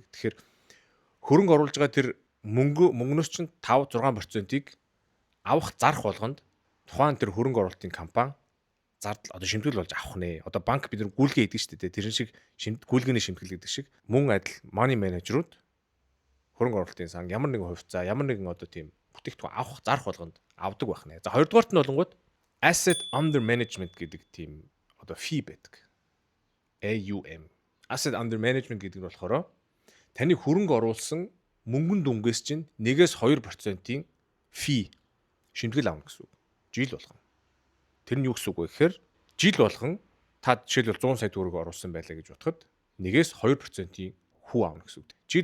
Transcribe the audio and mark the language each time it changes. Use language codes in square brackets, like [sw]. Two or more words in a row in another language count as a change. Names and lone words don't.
[mn] Тэгэхээр хөрөнгө оруулж байгаа тэр мөнгнөөс чинь 5-6%-ийг авах зарах болгонд тухайн тэр хөрөнгө оруулалтын компани зардал одоо шимтгэл болж авах нэ. Одоо банк бид нар гүйлгээ хийдэг шүү дээ. Тэрэн шиг гүйлгээний шимтгэл гэдэг шиг мөн адил money manager-ууд хөрөнгө оруулалтын сан ямар нэгэн хувьцаа, ямар нэгэн одоо тийм бүтээгдэхүүн авах зарах болгонд авдаг байх нэ. За хоёрдугаарт нь болонгууд [en] asset under management [mn] гэдэг тийм одоо fee байдаг. AUM. [en] Asset under management [mn] гэдэг нь болохоор таны хөрөнгө оруулсан мөнгөн дүнгээс чинь 1-2%-ийн fee шимтгэл авна гэсэн үг. Жил болгон. Тэр нь юу гэсэн үг вэ гэхээр жил болгон та жишээлбэл 100 сая төгрөг оруулсан байлаа гэж бодоход 1-2%-ийн хүү авна гэсэн үг.